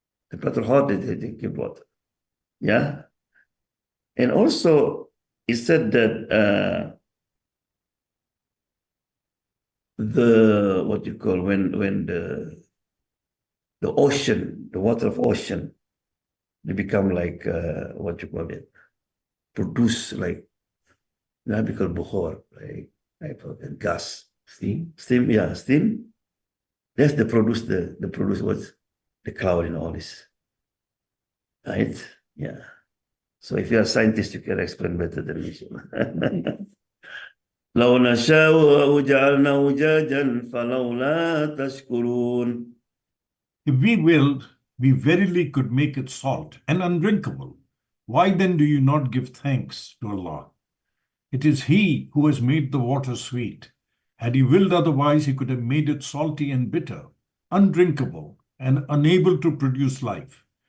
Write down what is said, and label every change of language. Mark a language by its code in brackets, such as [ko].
[en] Temperature hot, they give water. Yeah. And also, it said that what you call when the ocean, the water of ocean, they become like what you call it, produce like we call bukhar, like gas. Steam, yeah, steam. That's the produce what's the cloud and all this. Right? Yeah. So if you're a scientist, you can explain better than me. [ar] لو نشاء جعلناه أجاجا فلولا تشكرون. [en] If we willed, we verily could make it salt and undrinkable. Why then do you not give thanks to Allah? It is He who has made the water sweet. Had He willed otherwise, He could have made it salty and bitter, undrinkable, and unable to produce life.